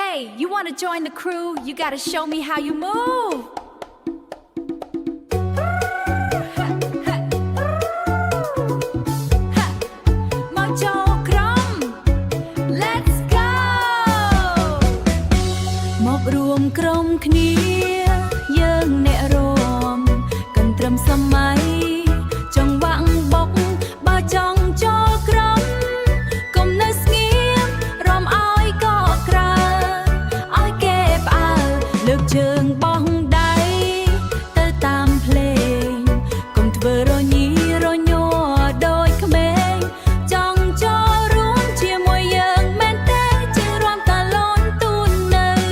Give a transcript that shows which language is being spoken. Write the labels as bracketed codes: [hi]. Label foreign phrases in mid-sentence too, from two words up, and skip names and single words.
[en] Hey, you want to join the crew? You gotta show me how you move. Let's go. [km] មករวมក្រុមគ្នាយើងអ្នករាំកាន់ត្រឹមសម័យចង្វាក់បុក បើចង់ចូលក្រុមកុំនៅស្ងៀមរាំឲ្យកកក្រៅឲ្យគេផ្អើលលើកជើងបោះដៃទៅតាមភ្លេងកុំធ្វើរញីរញ័រដូចក្មេងចង់ចូលរួមជាមួយយើងមែនទេជារាំតាឡូនទូននៅ